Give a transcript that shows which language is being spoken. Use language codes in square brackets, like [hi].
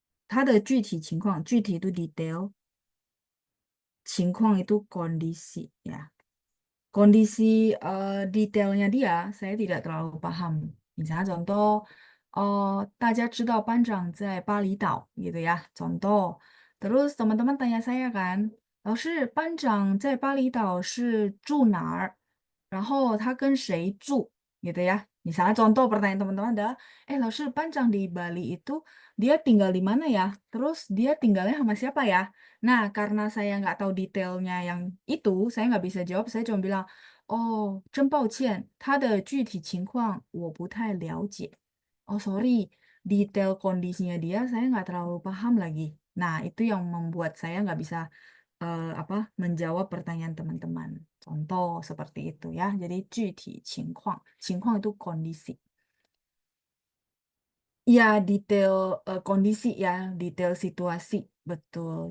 [zh] 它的具体情况， [id] 具体 itu detail, 情况 itu kondisi ya. kondisi detailnya dia saya tidak terlalu paham. Misalnya contoh, [zh] 大家知道班长在巴厘岛 [id] gitu ya, contoh. Terus teman-teman tanya saya kan, [zh] 老师，班长在巴厘岛是住哪儿？然后他跟谁住 [id] gitu ya. Misalnya contoh pertanyaan teman-teman adalah, 老师, Panjang di Bali itu dia tinggal di mana ya? Terus dia tinggalnya sama siapa ya? Nah, karena saya nggak tahu detailnya yang itu, saya nggak bisa jawab. Saya cuma bilang, oh, [zh] 真抱歉，他的具体情况我不太了解。 [id] Oh, sorry, detail kondisinya dia saya nggak terlalu paham lagi. Nah, itu yang membuat saya nggak bisa menjawab pertanyaan teman-teman. Contoh seperti itu ya. Jadi 具体情况itu kondisi. Ya, detail kondisi ya, detail situasi. Betul.